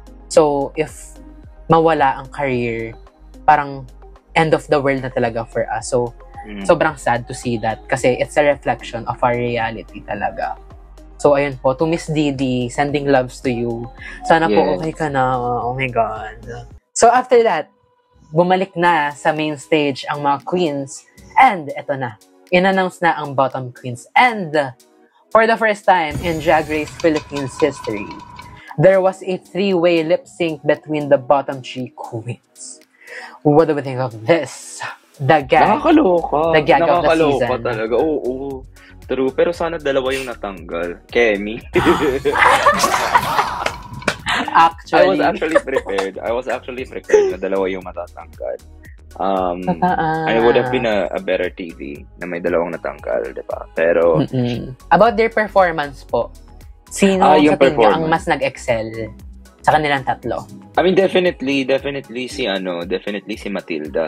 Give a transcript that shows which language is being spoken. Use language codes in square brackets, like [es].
[en] So, if [tl] mawala ang [en] career, parang end of the world na talaga for us. So, sobrang sad to see that kasi it's a reflection of our reality talaga. So, ayun po, to Miss Didi, sending loves to you. [tl] Sana po okay ka na. [en] Oh my God. [tl] So, after that, bumalik na sa main stage ang mga queens. And, eto na. In-announce na ang bottom queens. [en] And, for the first time in Drag Race Philippines history, there was a 3-way lip sync between the bottom 3 queens. What do we think of this? The gag. [tl] Nakakaloka. [en] The gag of the season. [tl] Nakakaloka talaga. Oo. True. Pero sana dalawa yung natanggal. Kemi. [en] Actually. I was actually prepared [tl] na dalawa yung matatanggal. [en] I would have been a better TV [tl] na may dalawang natanggal, di ba? Pero... About their performance po, sino sa tingin niyo ang mas nag-excel sa kanilang tatlo? [en] I mean, definitely si Matilda.